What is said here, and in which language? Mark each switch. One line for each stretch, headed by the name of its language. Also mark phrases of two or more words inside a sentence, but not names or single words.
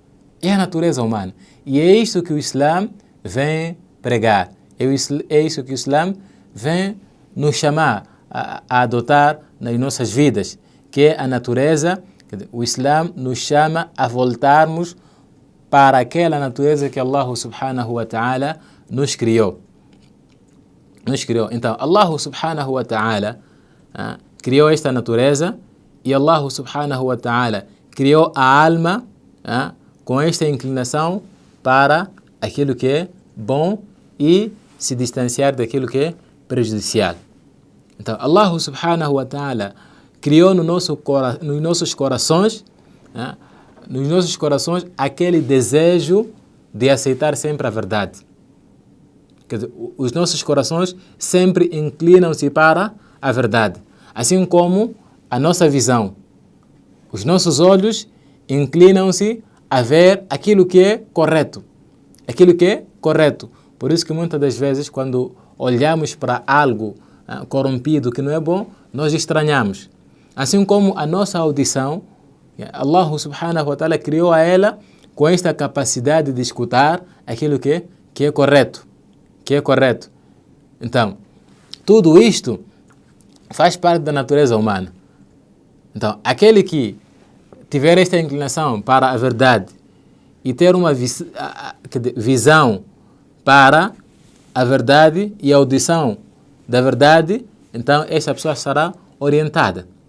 Portuguese: E é isso que o Islã vem pregar. É isso que o Islã vem nos chamar a adotar nas nossas vidas, que é a natureza. O Islã nos chama a voltarmos para aquela natureza que
Arabic: الله سبحانه وتعالى
Portuguese: nos criou. Então,
Arabic: الله سبحانه وتعالى
Portuguese: criou esta natureza e
Arabic: الله سبحانه وتعالى
Portuguese: criou a alma com esta inclinação para aquilo que é bom e se distanciar daquilo que é prejudicial. Então,
Arabic: الله سبحانه وتعالى
Portuguese: criou nos nossos corações aquele desejo de aceitar sempre a verdade. Quer dizer, os nossos corações sempre inclinam-se para a verdade. Assim como a nossa visão. Os nossos olhos inclinam-se a ver aquilo que é correto. Por isso que muitas das vezes, quando olhamos para algo corrompido que não é bom, nós estranhamos. Assim como a nossa audição,
Arabic: الله سبحانه وتعالى
Portuguese: criou a ela com esta capacidade de escutar aquilo que é correto. Então, tudo isto faz parte da natureza humana. Então, aquele que tiver esta inclinação para a verdade e ter uma visão para a verdade e a audição da verdade, então essa pessoa estará orientada.